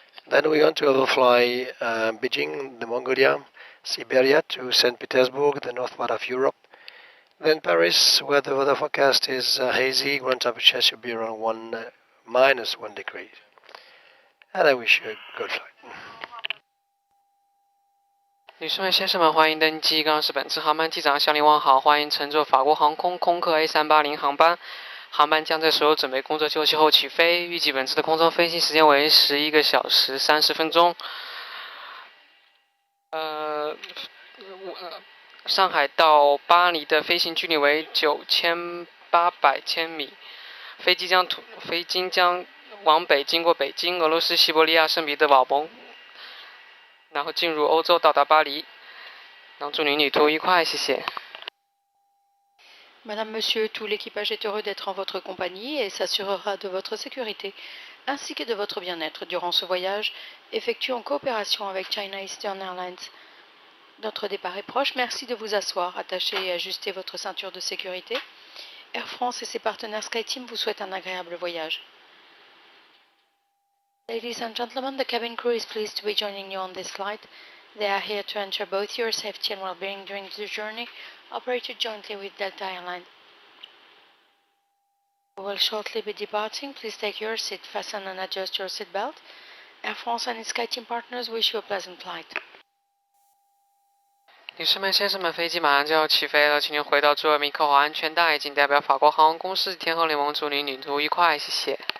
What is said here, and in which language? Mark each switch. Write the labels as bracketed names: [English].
[English] Then we're going to overfly Beijing, the Mongolia, Siberia to St. Petersburg, the north part of Europe. Then Paris, where the weather forecast is hazy, ground temperature should be around -1 degree. And I wish you a good flight. [Chinese] 女士们、先生们，欢迎登机。刚刚是本次航班机长向您问好，欢迎乘坐法国航空空客 A380 航班。航班将在所有准备工作就绪后起飞，预计本次的空中飞行时间为11个小时30分钟。上海到巴黎的飞行距离为9800千米，飞机将往北经过北京、俄罗斯西伯利亚、圣彼得堡、然后进入欧洲，到达巴黎。然后祝您旅途愉快，谢谢。 [French] Madame, Monsieur, tout l'équipage est heureux d'être en votre compagnie et s'assurera de votre sécurité ainsi que de votre bien-être durant ce voyage effectué en coopération avec China Eastern Airlines. Notre départ est proche. Merci de vous asseoir, attacher et ajuster votre ceinture de sécurité. Air France et ses partenaires SkyTeam vous souhaitent un agréable voyage. [English] Ladies and gentlemen, the cabin crew is pleased to be joining you on this flight. They are here to ensure both your safety and well-being during the journey, operated jointly with Delta Airlines. We will shortly be departing. Please take your seat, fasten and adjust your seat belt. Air France and its SkyTeam partners wish you a pleasant flight. [Chinese] 女士们、先生们，飞机马上就要起飞了，请您回到座位，扣好安全带。仅代表法国航空公司天后联盟祝您旅途愉快，谢谢。